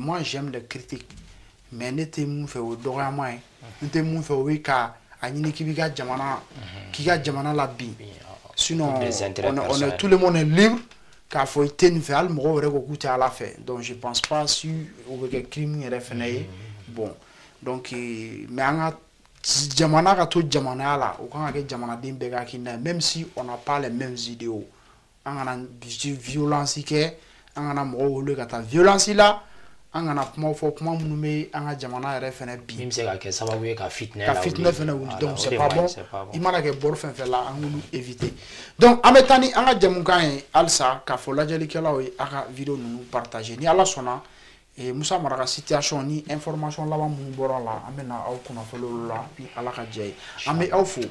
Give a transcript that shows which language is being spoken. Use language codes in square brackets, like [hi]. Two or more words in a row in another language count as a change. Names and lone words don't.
[fr] Moi j'aime les critiques mais [bm] ne tɛ mun fɛ o ye dɔgɔyama ye, ne tɛ mun fɛ o ye ka a ɲini k'i ka jamana la bin. [fr] Sinon on est tout le monde est libre [bm] k'a fɔ i tɛ nin fɛ hali mɔgɔw yɛrɛ ko k'u tɛ ala fɛ. [fr] Donc je pense pas si [bm] o bɛ kɛ crime yɛrɛ fɛnɛ ye. [fr] Bon donc mais [bm] an ka jamana ka to jamanaya la o kan ka kɛ jamanaden bɛɛ ka hakilina ye [fr] même si on n'a pas les mêmes idéaux. [bm] An kana violence kɛ, an kana mɔgɔw wele ka taa violence la, an kana kuma fɔ kuma minnu bɛ an ka jamana yɛrɛ fɛnɛ bi. Min bɛ se ka kɛ sababu ye ka fitinɛ fɛnɛ wuli. [fr] Donc c'est pas bon. [bm] I mana kɛ bɔrɔ fɛn fɛn la an k'olu éviter. Donc an bɛ taa ni an ka jamukan ye halisa k'a fɔ lajɛlikɛlaw ye a ka vidéo ninnu partager. Ni Ala sɔnna Musa Mara ka situation ni information laban minnu bɔra la an bɛ na aw kunnafoni olu la ni Ala ka jɛ ye. An bɛ aw fo.